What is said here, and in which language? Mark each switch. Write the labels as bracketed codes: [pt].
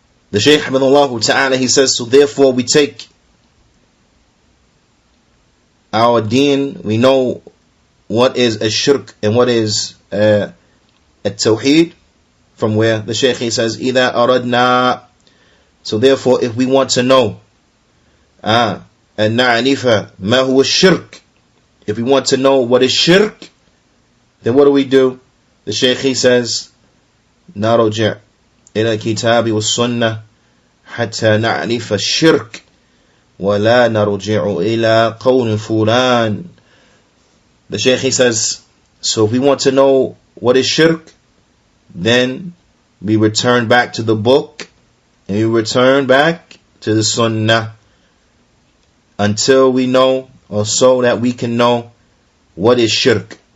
[en] The Shaykh Hamidullah Ta'ala, he says, so therefore we take our deen, we know what is a shirk and what is a tawheed, from where the Shaykh he says, [ar] إِذَا أَرَدْنَا. [en] So therefore, if we want to know, [ar] أَن نَعْرِفَ مَا هُوَ الشِّرْك, [en] if we want to know what is shirk, then what do? The Shaykh he says, [ar] نَرْجِعْ إِلَى الْكِتَابِ وَالسُّنَّةِ حَتَّى نَعْرِفَ الشِّرْك وَلَا نَرْجِعُ إِلَى قَوْلٍ فُلَانٍ. [en] The Shaykh he says, so if we want to know what is shirk, then we return back to the book and we return back to the sunnah until we know, or so that we can know what is shirk.